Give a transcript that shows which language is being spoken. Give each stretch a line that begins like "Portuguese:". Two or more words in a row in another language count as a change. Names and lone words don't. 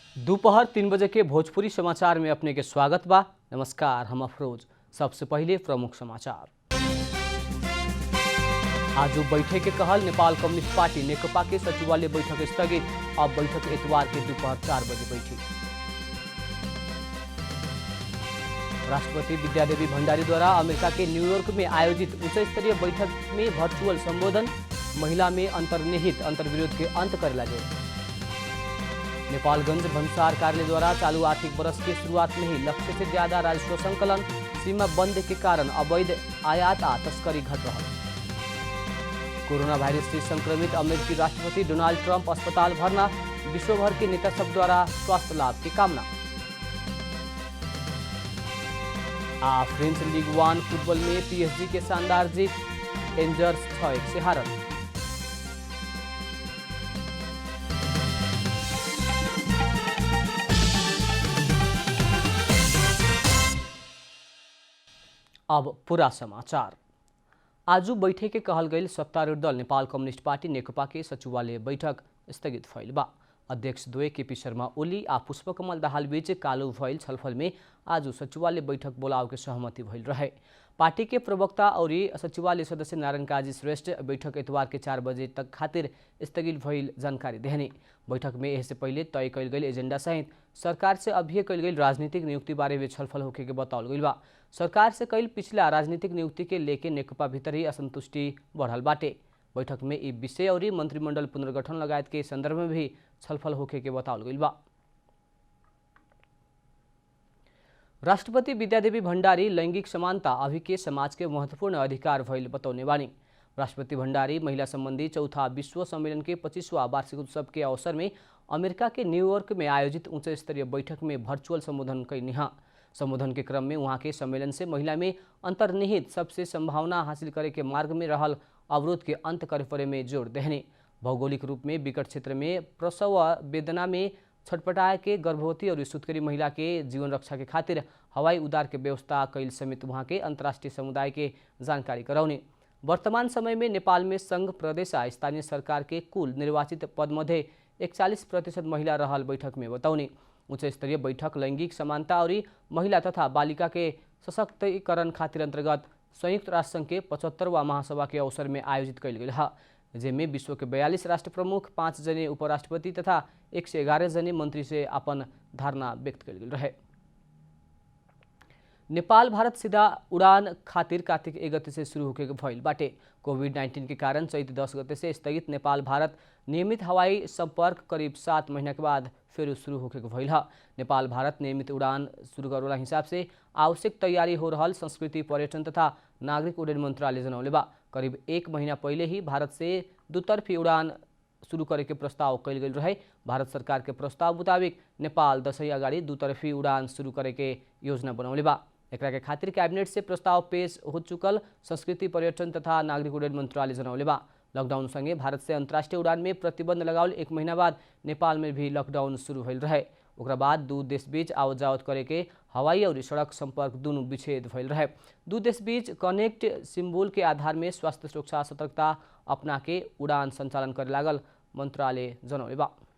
Bhojpuri: दोपहर 3 बजे के भोजपुरी समाचार में अपने के स्वागत बा। नमस्कार, हम अफरोज। सबसे पहले प्रमुख समाचार। आज बैठक के कहल नेपाल कम्युनिस्ट पार्टी नेकपा के सचिवालय बैठक स्थगित। अब बैठक इतवार के दोपहर 4 बजे बैठी। राष्ट्रपति विद्यादेवी भण्डारी द्वारा अमेरिका के न्यूयॉर्क में आयोजित उच्च स्तरीय बैठक में वर्चुअल संबोधन। महिला में अंतर्निहित अंतर्विरोध के अंत करे लगे। नेपालगंज भन्सार कार्यालय द्वारा चालू आर्थिक वर्ष के शुरुआत में ही लक्ष्य से ज्यादा राजस्व संकलन। सीमा बंद के कारण अवैध आयात आ तस्करी घट रहा। कोरोना वायरस से संक्रमित अमेरिकी राष्ट्रपति डोनाल्ड ट्रंप अस्पताल भरना। विश्वभर के नेता सब द्वारा स्वास्थ्य लाभ की कामना। फ्रेंच लीग 1 फुटबॉल में पीएसजी के शानदार जीत। एंजर्स 6-1 से हारत। अब पूरा समाचार। आज बैठक के कहल गई सत्तारूढ़ दल नेपाल कम्युनिस्ट पार्टी नेकपा के सचिवालय बैठक स्थगित भइल बा। अध्यक्ष द्वय केपी शर्मा ओली आ पुष्पकमल दाहाल बीच कालू भइल छलफल में आज सचिवालय बैठक बोलाव के सहमति भइल रहे। पार्टी के प्रवक्ता और सचिवालय सदस्य नारायण काजी श्रेष्ठ बैठक इतवार के 4 बजे तक खातिर स्थगित भइल जानकारी देहने। बैठक में इससे पहले तय कल गई एजेंडा सहित सरकार से अभी कल गई राजनीतिक नियुक्ति बारे में छलफल होके के बताओल गई बा। सरकार से कल पिछला राजनीतिक नियुक्ति के लेके नेकपा भीतर ही असंतुष्टि बढ़ल बाटे। बैठक में ई विषय और मंत्रिमंडल पुनर्गठन लगायत के संदर्भ में भी छलफल होके के बताओल गई बा। राष्ट्रपति विद्यादेवी भण्डारी लैंगिक समानता अभी के समाज के महत्वपूर्ण अधिकार भइल बतौने बानी। राष्ट्रपति भण्डारी महिला संबंधी चौथा विश्व सम्मेलन के 25वां वार्षिक उत्सव के अवसर में अमेरिका के न्यूयॉर्क में आयोजित उच्च स्तरीय बैठक में वर्चुअल संबोधन कैनी। संबोधन के क्रम में वहाँ के सम्मेलन से महिला में अंतर्निहित सबसे संभावना हासिल करे के मार्ग में रहल अवरोध के अंत करे पड़े में जोर देहने। भौगोलिक रूप में विकट क्षेत्र में प्रसव वेदना में छटपटाए के गर्भवती और सुत्केरी महिला के जीवन रक्षा के खातिर हवाई उड़ान के व्यवस्था कैल समेत वहाँ के अंतर्राष्ट्रीय समुदाय के जानकारी कराउने। वर्तमान समय में नेपाल में संघ प्रदेश आ स्थानीय सरकार के कुल निर्वाचित पद मध्ये 41% महिला रहल बैठक में बताउने। उच्च स्तरीय बैठक लैंगिक समानता और महिला तथा बालिका के सशक्तिकरण खातिर अंतर्गत संयुक्त राष्ट्र संघ के 75वां महासभा के अवसर में आयोजित कैल गई है, जिसमें विश्व के 42 राष्ट्र प्रमुख, 5 जने उपराष्ट्रपति तथा 111 जने मंत्री से अपन धारणा व्यक्त कैल गई रहे। नेपाल भारत सीधा उड़ान खातिर कार्तिक 1 गते से शुरू होके भइल बाटे। कोविड-19 के कारण चैत 10 गते से स्थगित नेपाल भारत नियमित हवाई संपर्क करीब 7 महीना के बाद फिर शुरू होके भइल है। नेपाल भारत नियमित उड़ान शुरू करेला हिसाब से आवश्यक तैयारी हो रहल संस्कृति, पर्यटन तथा नागरिक उड्डयन मंत्रालय जनौले बा। करीब 1 महीना पहले ही भारत से दुतर्फी उड़ान शुरू करे के प्रस्ताव कैल गई रहे। भारत सरकार के प्रस्ताव मुताबिक नेपाल दशैं अगाडि दुतर्फी उड़ान शुरू करे के योजना बनौले बा। एकरा के खातिर कैबिनेट से प्रस्ताव पेश हो चुकल संस्कृति, पर्यटन तथा नागरिक उड्डयन मंत्रालय जनौले बा। लॉकडाउन संगे भारत से अंतर्राष्ट्रीय उड़ान में प्रतिबंध लगावल 1 महीना बाद नेपाल में भी लॉकडाउन शुरू भइल रहे। ओकरा बाद दू देश बीच आवत जावत करे के हवाई और सड़क संपर्क दोनों विच्छेद भइल रहे। दू देश बीच कनेक्ट सिम्बोल के आधार में स्वास्थ्य सुरक्षा सतर्कता अपना के उड़ान संचालन करे लागल मंत्रालय जनौले बा।